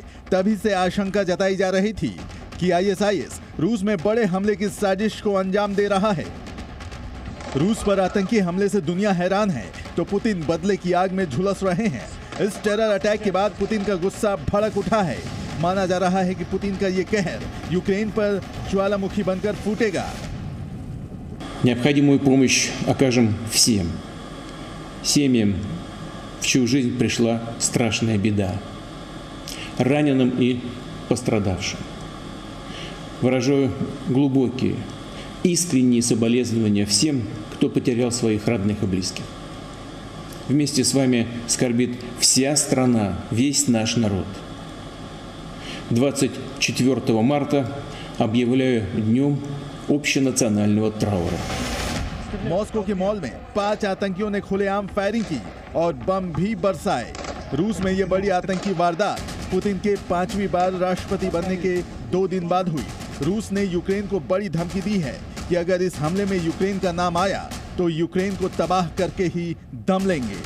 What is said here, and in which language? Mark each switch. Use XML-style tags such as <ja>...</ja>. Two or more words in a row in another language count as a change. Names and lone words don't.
<hi>तभी से आशंका जताई जा रही थी कि आईएसआईएस रूस में बड़े हमले की साजिश को अंजाम दे रहा है। रूस पर आतंकी हमले से दुनिया हैरान है तो पुतिन बदले की आग में झुलस रहे हैं। इस</hi> <en>terror attack</en> <hi>के बाद पुतिन का गुस्सा भड़क उठा है। माना जा रहा है कि पुतिन का ये कहर यूक्रेन पर ज्वालामुखी बनकर फूटेगा।</hi> <ru>Необходимую помощь окажем всем семьям, в чью жизнь пришла страшная беда, раненым и пострадавшим. Выражаю глубокие, искренние соболезнования всем, кто потерял своих родных и близких. Вместе с вами скорбит вся страна, весь наш народ. 24 марта объявляю днем общенационального траура।</ru> <hi>मॉस्को के मॉल में 5 आतंकियों ने खुलेआम फायरिंग की और बम भी बरसाए। रूस में यह बड़ी आतंकी वारदात पुतिन के 5वीं बार राष्ट्रपति बनने के 2 दिन बाद हुई। रूस ने यूक्रेन को बड़ी धमकी दी है कि अगर इस हमले में यूक्रेन का नाम आया तो यूक्रेन को तबाह करके ही दम लेंगे।</hi>